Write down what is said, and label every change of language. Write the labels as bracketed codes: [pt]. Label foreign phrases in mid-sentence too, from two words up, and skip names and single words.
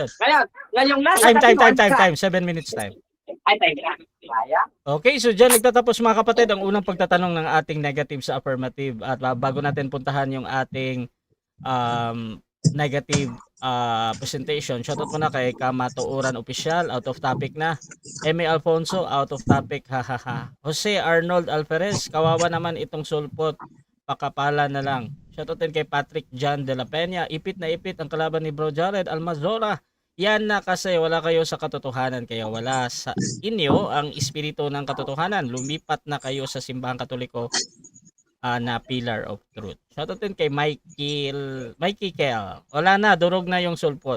[tl] Ngayong nasa [en] Time. 7 minutes time. [tl] Ay, time na. Kaya? Okay, so dyan nagtatapos mga kapatid ang unang pagtatanong ng ating negative sa affirmative. At bago natin puntahan yung ating negative presentation, shoutout muna kay Kamatuuran Official, [en] out of topic [tl] na. [en] Eme Alfonso, out of topic, hahaha. [tl] Jose Arnold Alferez, kawawa naman itong sulpot, pakapala na lang. Shoutout din kay Patrick John de la Peña, ipit na ipit ang kalaban ni Bro Jared Almazora. Yan na kasi wala kayo sa katotohanan, kaya wala sa inyo ang espiritu ng katotohanan. Lumipat na kayo sa simbahang katoliko na [en] pillar of truth. [tl] Shoutout din kay Mikey Kel. Wala na, durog na yung sulpot.